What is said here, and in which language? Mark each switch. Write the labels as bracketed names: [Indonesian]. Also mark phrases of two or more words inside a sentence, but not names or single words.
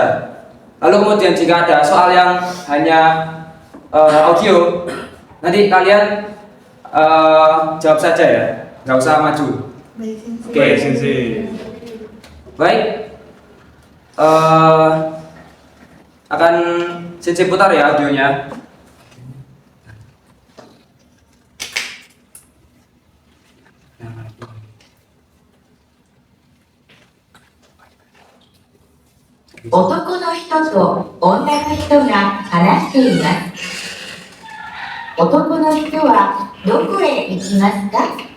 [Indonesian] Lalu kemudian jika ada soal yang hanya audio, nanti kalian jawab saja ya, nggak usah maju. Baik, sensei. Baik, Sensei. Baik. Akan Sensei putar ya audionya. [Japanese] 男の人と女の人が話しています。男の人はどこへ行きますか？